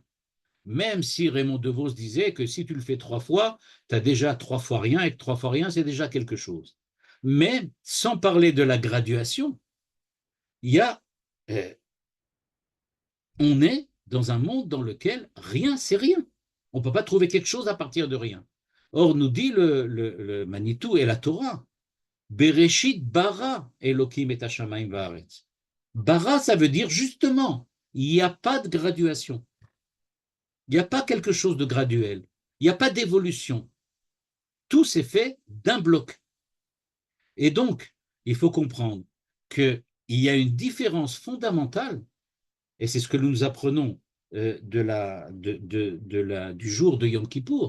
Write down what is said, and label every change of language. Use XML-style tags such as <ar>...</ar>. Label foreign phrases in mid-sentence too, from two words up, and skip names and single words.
<fr>Même si Raymond DeVos disait que si tu le fais 3 fois, tu as déjà 3 fois rien, et que 3 fois rien, c'est déjà quelque chose. Mais sans parler de la graduation, il y a, on est dans un monde dans lequel rien, c'est rien. On ne peut pas trouver quelque chose à partir de rien. Or, nous dit le Manitou et la Torah,</fr> <he>בראשית ברא אלוקים את השמים והארץ.</he> <fr>Bara, ça veut dire justement, il n'y a pas de graduation. Il n'y a pas quelque chose de graduel. Il n'y a pas d'évolution. Tout s'est fait d'un bloc. Et donc, il faut comprendre qu'il y a une différence fondamentale, et c'est ce que nous apprenons du jour de Yom Kippour.</fr>